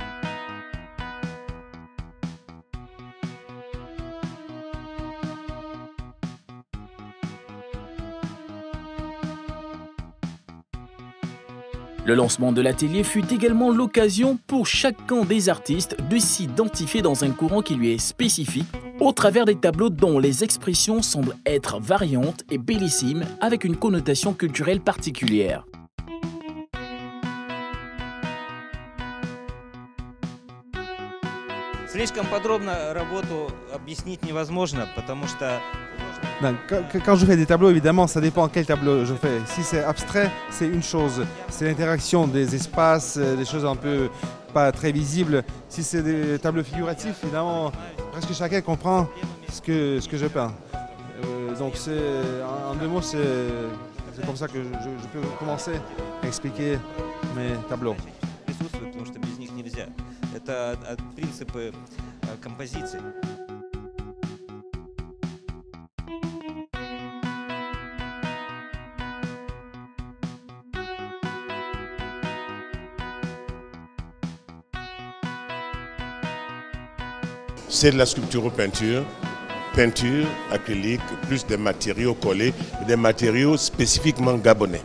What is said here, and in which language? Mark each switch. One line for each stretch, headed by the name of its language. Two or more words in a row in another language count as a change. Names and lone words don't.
French: Le lancement de l'atelier fut également l'occasion pour chacun des artistes de s'identifier dans un courant qui lui est spécifique au travers des tableaux dont les expressions semblent être variantes et bellissimes avec une connotation culturelle particulière.
Russian: Слишком подробно работу объяснить невозможно, потому что
French: quand je fais des tableaux, évidemment, ça dépend quel tableau je fais. Si c'est abstrait, c'est une chose. C'est l'interaction des espaces, des choses un peu pas très visibles. Si c'est des tableaux figuratifs, évidemment, presque chacun comprend ce que je peins. Donc, en deux mots, c'est comme ça que je peux commencer à expliquer mes tableaux.
Russian: Потому что без них нельзя. Это принципы композиции.
French: C'est de la sculpture peinture, peinture, acrylique, plus des matériaux collés, des matériaux spécifiquement gabonais.